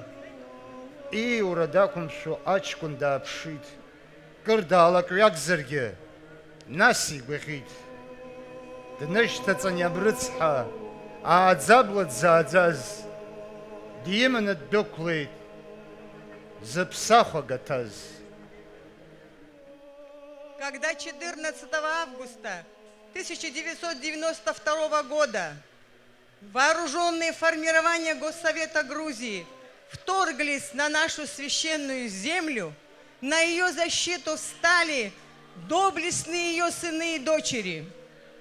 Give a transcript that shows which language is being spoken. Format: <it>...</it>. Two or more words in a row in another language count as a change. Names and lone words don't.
<ab>Ииура дақәымшәо аҷкәын дааԥшит. Кыр даалакҩакзаргьы, нас игәаӷьит. Днышьҭаҵан иабрыцҳа, ааӡабла дзааӡаз. Диманы ддәықәлеит, зыԥсахәа гаҭаз.</ab> <ru>Когда 14 августа 1992 года вооруженные формирования Госсовета Грузии вторглись на нашу священную землю, на ее защиту встали доблестные ее сыны и дочери.</ru>